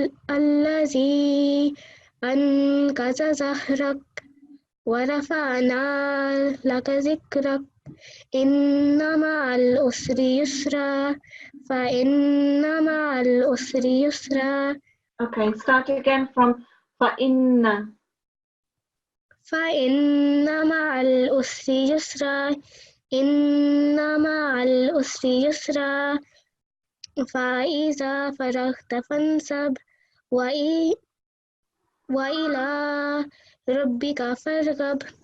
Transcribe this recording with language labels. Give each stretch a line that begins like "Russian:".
Arabic: الذي أنقض ظهرك ورفعنا لك ذكرك إن مع العسر يسرا فإن مع العسر يسرا.
English: Okay, start again from فَإِنَّ.
Arabic: فإن مع العسر يسرا إن مع العسر يسرا فإذا فرغت فانصب وإلى ربك فارغب.